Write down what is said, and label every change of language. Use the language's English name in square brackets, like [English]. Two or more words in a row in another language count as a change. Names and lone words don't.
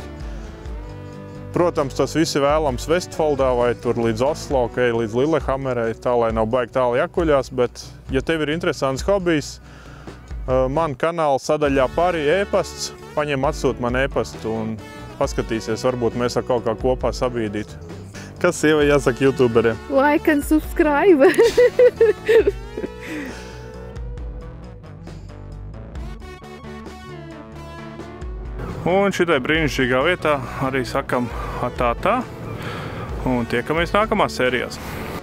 [Latvian] Protams, tas viss ir vēlams Vestfoldā vai tur līdz Oslo, līdz Lillehammerai, tā lai nav baigi tālu jākuļās, bet, ja tev ir interesants hobijs, man kanāla sadaļā pāri e-pasts, paņem atsūt man e-pastu un paskatīsies, varbūt mēs ar kaut kā kopā sabīdītu. Kas sievai jāsaka youtuberiem? [English] Like and subscribe! [Latvian] Un šitai brīnišķīgā vietā arī sakam atā, un tiekamies nākamās sērijās.